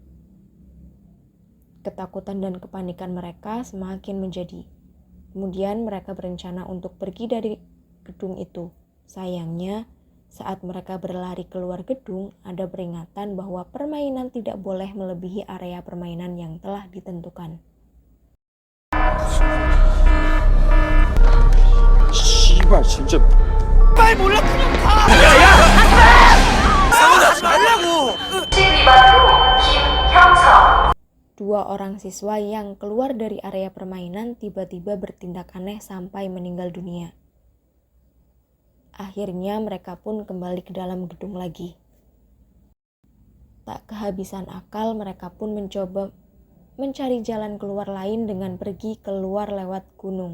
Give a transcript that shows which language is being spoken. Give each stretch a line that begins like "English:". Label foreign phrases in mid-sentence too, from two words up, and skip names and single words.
Indonesian: Ketakutan dan kepanikan mereka semakin menjadi. Kemudian mereka berencana untuk pergi dari gedung itu. Sayangnya, saat mereka berlari keluar gedung, ada peringatan bahwa permainan tidak boleh melebihi area permainan yang telah ditentukan.
Korean: 씨발 진짜 말 몰라 그냥 가. 야야. 사고 나지 말라고.
Indonesian: Dua orang siswa yang keluar dari area permainan tiba-tiba bertindak aneh sampai meninggal dunia. Akhirnya mereka pun kembali ke dalam gedung lagi. Tak kehabisan akal, mereka pun mencoba mencari jalan keluar lain dengan pergi keluar lewat gunung.